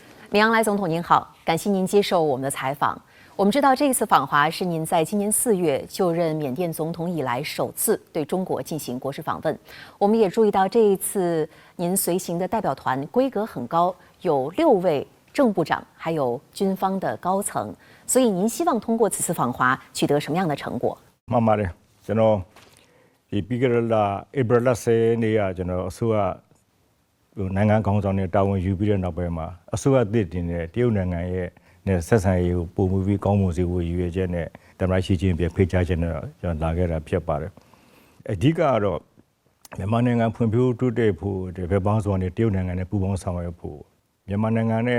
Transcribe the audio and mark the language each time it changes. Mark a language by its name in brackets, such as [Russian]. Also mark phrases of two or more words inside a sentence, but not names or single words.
[Chinese] 米昂莱总统您好，感谢您接受我们的采访。我们知道这一次访华是您在今年4月就任缅甸总统以来首次对中国进行国事访问。我们也注意到这一次您随行的代表团规格很高，有6位正部长，还有军方的高层。所以您希望通过此次访华取得什么样的成果？ [Burmese] မှန်ပါတယ်ကျွန်တော်ဒီပြီးခဲ့တဲ့လ April 10နေ့ကကျွန်တော်အစိုးရနိုင်ငံခေါင်းဆောင်တွေတာဝန်ယူပြီးတဲ့နောက်ပိုင်းမှာအစိုးရအသစ်တင်တဲ့တရုတ်နိုင်ငံရဲ့နဲ့ဆက်ဆံရေးကိုပုံမှုပြီးကောင်းမွန်စေဖို့ရည်ရွယ်ချက်နဲ့တ မန်ရှိချင်းပြဖိတ်ကြားချက်နဲ့ကျွန်တော်လာခဲ့တာဖြစ်ပါတယ်အဓိကကတော့မြန်မာနိုင်ငံဖွံ့ဖြိုးတိုးတက်ဖို့ဒီဘက်ပေါင်းစုံနဲ့တရုတ်နိုင်ငံနဲ့ပူးပေါင်းဆောင်ရွက်ဖို့မြန်မာနိုင်ငံနဲ့